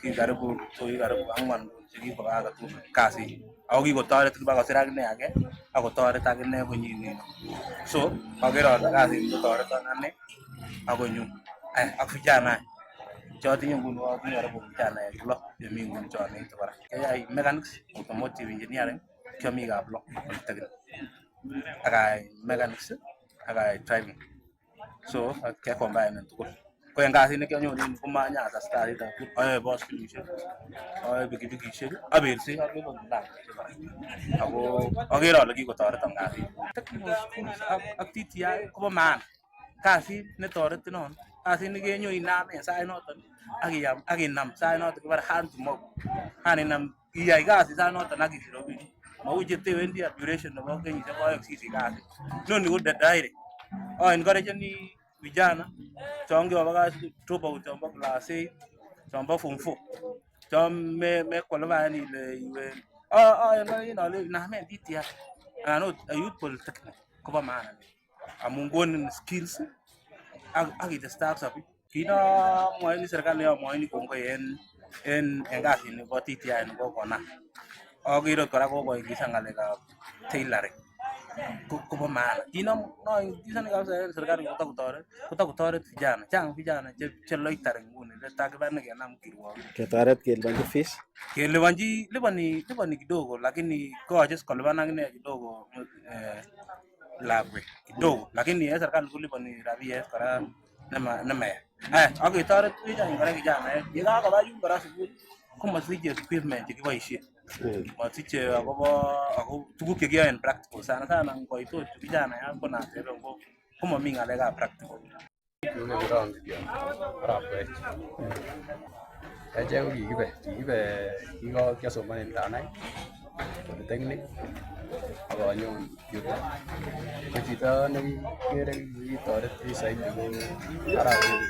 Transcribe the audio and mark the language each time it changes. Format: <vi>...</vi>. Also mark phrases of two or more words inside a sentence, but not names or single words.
<kln>So kikaribu 4 chekibokakatu kasit ako kikotoret kibakosir akine age akotoret akine konyin so agere ale kasit kotoreton ane akonyu ak vijana chotinye nguni atinye</kln> <sw>karibu vijana</sw> <kln>6 chemi nguni chonekite kora kayai</kln> <en>mechanics automotive engineering</en> <kln>kiami Kaplo polytechnic akayai mechanics akayai driving so kiacombine tugul ko en kasit nekianyoru komanyatas kasit ayae boskilisiek ayae pikipikisiek abersei ako agere ale kikotoreton kasit</kln> <en>technical skills</en> <kln>ak TTI kobo maana kasit netoretin non kasit nekenyo inam en sait noton ak inam sait noton kibore</kln> <en>hand to mouth</en> <kln>inam iyai kasit sait noton ak isich rapinik mau chetewendi duration nebo kenyisiek 2 sisich kasit noni ko direct encourageni vijana chon kibakach</kln> <en>drop out</en> <kln>chombo class 8 chombo form 4 chon me qualify</kln> <sw>ile iwe</sw> <kln>encourageni inamen TTI anan ot</kln> <en>youth polytechnic</en> <kln>kobo maana amun konin skills ak itestai ak sobet kit nomwoini serikali amwoini kongoi en kasit nebo TTI nebo konam akere kora kokoingiza ng'alekab tailoring kobo maana kit noingizani kabisa en serikali kotakotoret vijana chang vijana che loitering nguni takiban kenam kirwokik ketoret kelipanji fees</kln> <sw>lipani kidogo lakini</sw> <kln>koyoche kolipan akine kidogo lakwet</kln> <sw>kidogo lakini</sw> <kln>en serikali kolipani rabiet kora nemaya ak ketoret kora vijana yekakoba yun kora sukul komasiche equipment chekiboisien masiche ako tuguk chekiyoen practical</kln> <sw>sana sana</sw> <kln>ngoitot vijana konatebe komomi ng'alekab practical echek ko kikibe kiasomanen kanai polytechnic akanyon yuto ko chito nekikere kitoret saidi ko arap</kln>